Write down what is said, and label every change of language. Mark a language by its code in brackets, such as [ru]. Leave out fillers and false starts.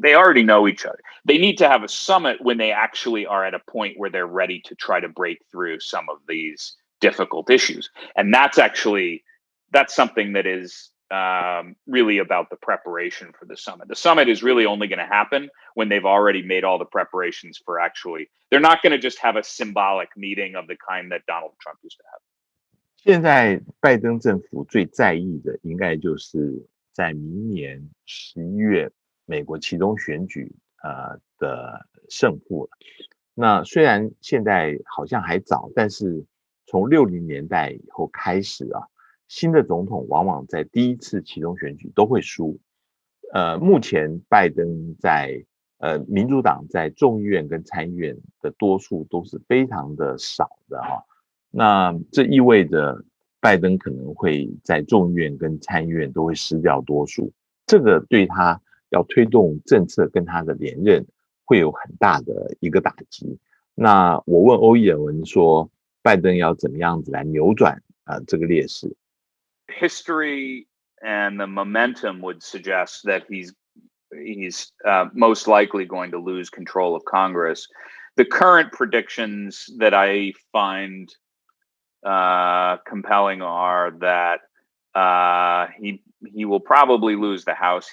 [en] They already know each other. They need to have a summit when they actually are at a point where they're ready to try to break through some of these difficult issues. And that's something that is really about the preparation for the summit. The summit is really only going to happen when they've already made all the preparations for they're not going to just have a symbolic meeting of the kind that Donald Trump used to have. [zh] 现在拜登政府最在意的应该就是在明年11月美国期中选举的胜负了。那虽然现在好像还早，但是从60年代以后开始新的总统往往在第一次期中选举都会输。目前拜登在民主党在众议院跟参议院的多数都是非常的少的那这意味着拜登可能会在众议院跟参议院都会失掉多数，这个对他要推动政策跟他的连任会有很大的一个打击。那我问欧义文说，拜登要怎么样子来扭转这个劣势？ [en] History and the momentum would suggest that he's most likely going to lose control of Congress. The current predictions that I find compelling are that he will probably lose the House.